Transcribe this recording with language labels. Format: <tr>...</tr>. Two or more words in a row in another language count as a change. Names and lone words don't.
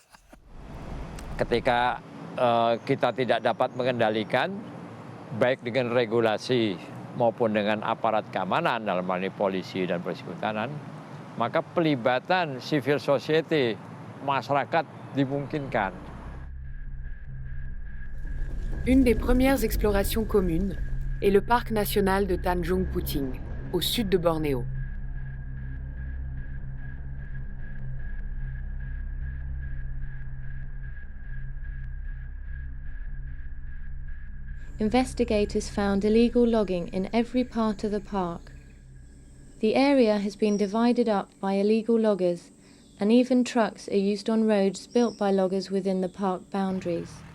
<id>Ketika kita tidak dapat mengendalikan, baik dengan regulasi maupun dengan aparat keamanan dalam hal ini polisi dan polisi kehutanan, maka pelibatan</id> <en>civil society,</en> <id>masyarakat dimungkinkan.</id> <fr>Une des premières explorations communes est le parc national de Tanjung Puting, au sud de Bornéo.</fr> <en>Investigators found illegal logging in every part of the park. The area has been divided up by illegal loggers, and even trucks are used on roads built by loggers within the park boundaries.</en>